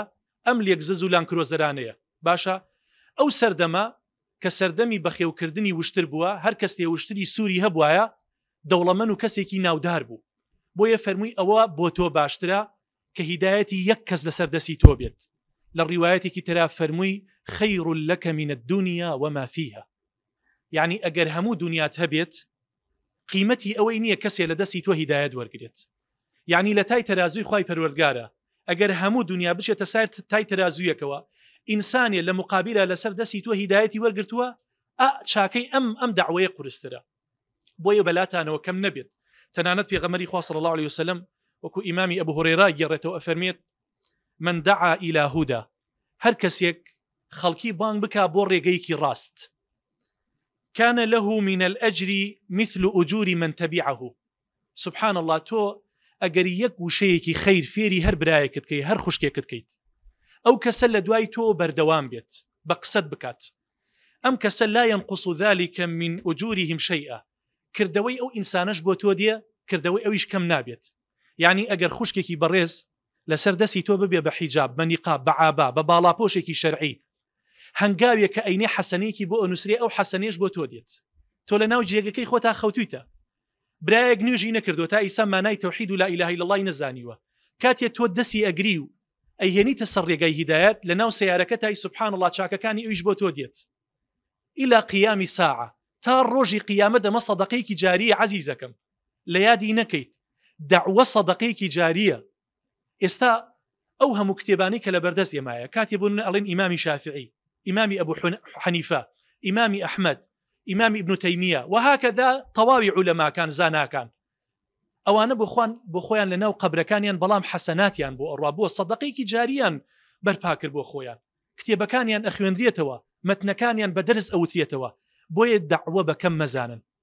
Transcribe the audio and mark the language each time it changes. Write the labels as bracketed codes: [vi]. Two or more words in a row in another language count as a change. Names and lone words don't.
[ckb] ئەم لێکزز و لانکرۆزەرانەیە. باشە ئەو سەردەمە کە سەردەمی بەخێوکردنی وشتر بووە، هەر کەس تێ وشتری سووری هەبوایە دەوڵەمەند و کەسێکی ناودار بوو. بۆیە فەرمووی ئەوە بۆ تۆ باشترە کە هیدایەتی یەک کەس لەسەر دەستی تۆ بێت. [ar] للرواية كترا فرموي خير لك من الدنيا وما فيها. [ckb] يعني ئەگەر هەموو دنیات هەبێت قیمەتی ئەوەی نییە کەسێ لە دەستی تۆ هیدایەت وەرگێت. یعنی لە تای تەرازوی خوای پەروەردگارە ئەگەر هەموو دنیا بچێتە سەر تای تەرازویەکەوە ئینسانێ لە مقابلە لەسەر دەستی تۆ هیدایەتی وەرگرتووە چاکەی ئەم دعوەیە قورسترە. بۆیە بەلاتانەوە کەم نەبێت. تەنانەت پێغەمبەری خوا صلی الله عليه وسلم وەکو ئیمامی ئەبو هورەیرا گێڕێتەوە ئەفەرمێت [ar] من دعا إلى هدى [ckb] هەر کەسێک خەڵکی بانگ بکا بۆ ڕێگەیەکی ڕاست [ar] كان له من الأجر مثل أجور من تبعه. [ckb] سبحان الله تۆ ئەگەری یەک وشەیەکی خەیر فێری هەر برایەکت کەی هەر خوشکێکت کەیت ئەو کەسە لە دوای تۆ بەردەوام بێت بە قسەت بکات ئەم کەسە [ar] لا ينقص ذلك من أجورهم شيئا [ckb] کردەوەی ئەو ئینسانەش بۆ تۆ دیە کردەوەی ئەویش کەم نابێت. یعنی ئەگەر خوشکێکی بەڕێز لەسەر دەستی تۆ ببێ بە حیجاب بە نیقاب بە عابا بە باڵاپۆشێکی شەرعی هەنگاوێک کە ئەینێ حەسەنەیەکی بۆ ئەنووسێ ئەو حەسەنێش بۆ تۆ دێت تۆ لە ناو جێگەکەی خۆتا خەوتویتە برایەک نوێژی نەکردو تا ئیسا مانای تەوحید و [ar] لا ئیلاهە ئیلا الله [ckb] نەزانیوە کاتێ تۆ دەستی ئەگری و ئەیهێنیتە سەر ڕێگای هیدایەت لە ناو سەیارەکە تای سبحان الله چاکەکانی ئەویش بۆ تۆ دێت [ar] إلى قیامی ساعة [ckb] تا ڕۆژی قیامەت دەمە سەدەقەیەکی جاریە عەزیزەکەم لە یادی نەکەیت دعوە سەدەقەیەکی جاریە. ئێستا ئەو هەموو کتێبانی کە لە بەردەست ئێمایە کاتێ بوون ئەڵێن ئیمامی شافعی ئیمامی ئەبو حەنیفە ئیمامی ئەحمەد ئیمامی ابن تەیمیە وهكذا تەواوی عولەماکان زاناکان ئەوانە بۆ خۆیان لە ناو قەبرەکانیان بەڵام حەسەناتیان بۆ ئەڕوا بۆ سەدەقەیەکی جاریان بەرپا کرد بۆ خۆیان کتێبەکانیان ئەخوێندرێتەوە مەتنەکانیان بەدەرز ئەوترێتەوە بۆیە دعوە بەکەم مەزانن.